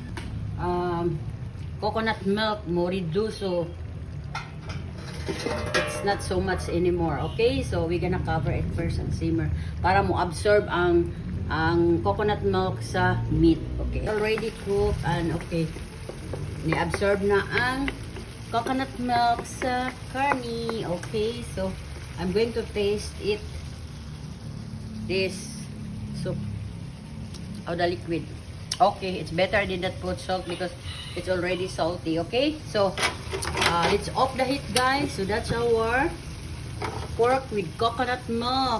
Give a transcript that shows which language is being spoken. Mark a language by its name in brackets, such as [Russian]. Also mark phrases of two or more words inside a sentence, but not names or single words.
[English] Coconut milk mo reduce, so it's not so much anymore. Okay, so we're gonna cover it first and simmer [Cebuano] para mo absorb ang [English] coconut milk sa meat. Okay, already cooked, and okay, [Cebuano] ni-absorb na ang [English] coconut milk [Cebuano] sa karni. [English] Okay, so I'm going to taste it, this soup, or the liquid. Okay, it's better than that put salt because it's already salty. Okay, so let's off the heat, guys. So that's our pork with coconut milk.